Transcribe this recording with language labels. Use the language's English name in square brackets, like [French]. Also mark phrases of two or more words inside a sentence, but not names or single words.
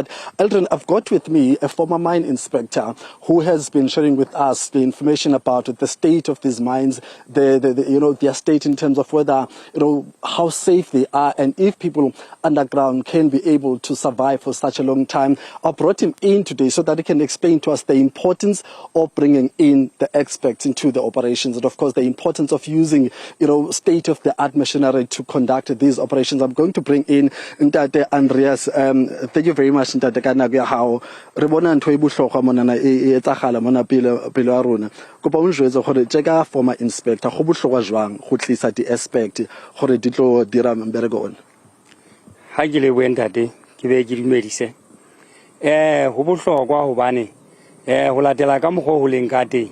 [English] But Aldrin, I've got with me a former mine inspector who has been sharing with us the information about the state of these mines, their state in terms of whether how safe they are and if people underground can be able to survive for such a long time. I brought him in today so that he can explain to us the importance of bringing in the experts into the operations, and of course the importance of using state-of-the-art machinery to conduct these operations. I'm going to bring in Ntate Andreas. Thank you very much, [Southern Sotho] Ntate, ka nako ya hao. Re bona ntho e bohlokwa monana e etsagala mona pele wa rona. Kopa o njwetse gore tjeka [English] former inspector [Southern Sotho] go bohlokwa jwang go tlisa di-aspect gore di tlo dira mbereko ona. Ha ke le Ntate ke be ke dumedise. Ho bohlokwa hobane ho latela ka mokgwa ho leng ka teng.